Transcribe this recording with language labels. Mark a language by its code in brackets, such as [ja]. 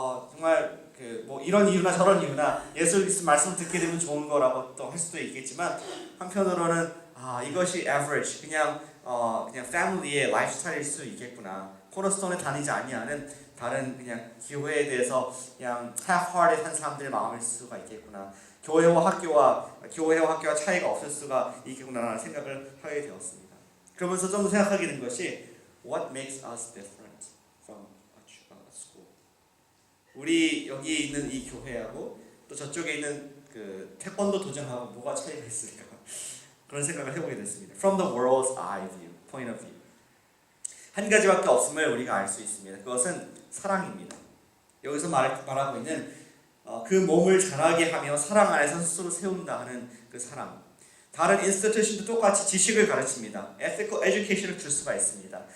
[ko] 정말 뭐 이런 이유나 저런 이유나 예수 그리스도 말씀을 듣게 되면 좋은 거라고 또 할 수도 있겠지만 한편으로는 이것이 average 그냥 패밀리의 라이프스타일일 수 있겠구나. 코너스톤에 다니지 아니하는 다른 그냥 교회에 대해서 그냥 half-hearted 한 사람들의 마음일 수가 있겠구나. 교회와 학교와 차이가 없을 수가 있겠구나라는 생각을 하게 되었습니다. 그러면서 좀 더 생각하게 된 것이 [en] What makes us different from a school? [ko] 우리 여기 있는 이 교회하고 또 저쪽에 있는 그 태권도 도장하고 뭐가 차이가 있을까? 그런 생각을 해보게 됐습니다. [en] From the world's eye view, point of view. [ko] 한 가지밖에 없음을 우리가 알 수 있습니다. 그것은 사랑입니다. 여기서 말하고 있는 그 몸을 자라게 하며 사랑 안에서 스스로 세운다 하는 그 사랑. 다른 인스티튜션도 똑같이 지식을 가르칩니다. ethical education을 줄 수가 있습니다.